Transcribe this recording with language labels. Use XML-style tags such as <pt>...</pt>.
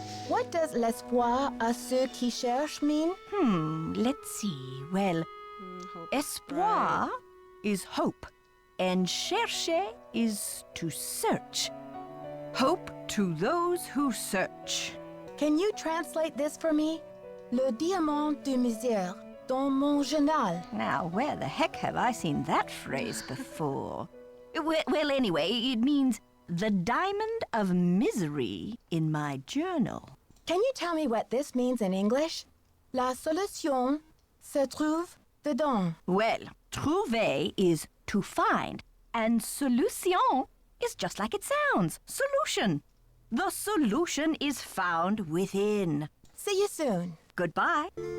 <en>What does</en> <fr>l'espoir à ceux qui cherchent</fr> <en>mean? Let's see. Well, Hope,</en> <fr>espoir</fr> <en>right. is hope, and chercher is to search. Hope to those who search. Can you translate this for me?</en> <fr>Le diamant de misère dans mon journal.</fr> <en>Now, where the heck have I seen that phrase before? Well, anyway, it means the diamond of misery in my journal. Can you tell me what this means in English?</en> <fr>La solution se trouve dedans.</fr> <en>Well, trouver is to find, and solution is just like it sounds, solution. The solution is found within. See you soon. Goodbye.</en>